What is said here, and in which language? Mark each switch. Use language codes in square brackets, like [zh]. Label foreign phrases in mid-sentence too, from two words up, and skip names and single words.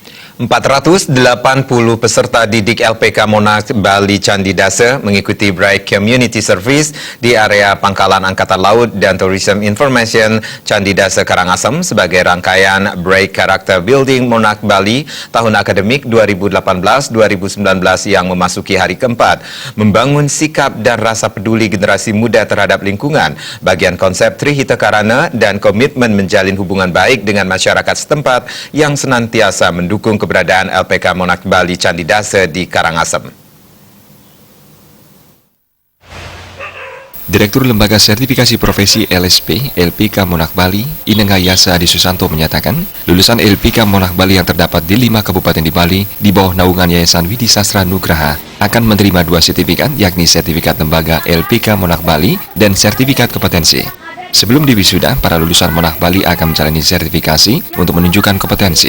[id] 480 peserta didik LPK Monarch Bali Candi Dasa mengikuti Bright Community Service di area Pangkalan Angkatan Laut dan Tourism Information Candi Dasa Karangasem sebagai rangkaian Bright Character Building Monarch Bali tahun akademik 2018-2019 yang memasuki hari keempat. Membangun sikap dan rasa peduli generasi muda terhadap lingkungan, bagian konsep Trihita Karana dan komitmen menjalin hubungan baik dengan masyarakat setempat yang senantiasa mendukung keberadaan LPK Monarch Bali Candi Dasa di Karangasem. Direktur Lembaga Sertifikasi Profesi LSP LPK Monarch Bali, Inengayasa Adi Susanto menyatakan, lulusan LPK Monarch Bali yang terdapat di 5 kabupaten di Bali di bawah naungan Yayasan Widi Sastra Nugraha akan menerima 2 sertifikat, yakni sertifikat lembaga LPK Monarch Bali dan sertifikat kompetensi. Sebelum diwisuda, para lulusan Monarch Bali akan menjalani sertifikasi untuk menunjukkan kompetensi.